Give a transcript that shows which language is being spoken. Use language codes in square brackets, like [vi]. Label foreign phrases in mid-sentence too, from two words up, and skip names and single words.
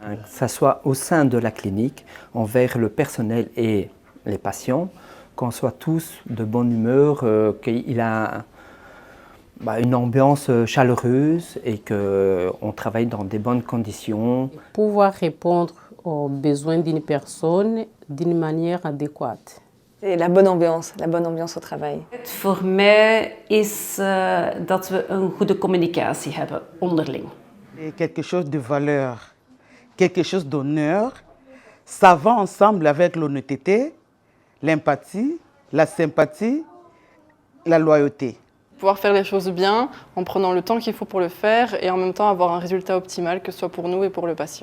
[fr] Que ça soit au sein de la clinique, envers le personnel et les patients, qu'on soit tous de bonne humeur, qu'il a une ambiance chaleureuse et qu'on travaille dans des bonnes conditions. Pouvoir répondre aux besoins d'une personne d'une manière adéquate. C'est la bonne ambiance au travail. [nl] Voor mij is dat we een goede communicatie hebben onderling. [fr] Quelque chose de valeur, quelque chose d'honneur, ça va ensemble avec l'honnêteté, l'empathie, la sympathie, la loyauté. Pouvoir faire les choses bien en prenant le temps qu'il faut pour le faire et en même temps avoir un résultat optimal, que ce soit pour nous et pour le patient.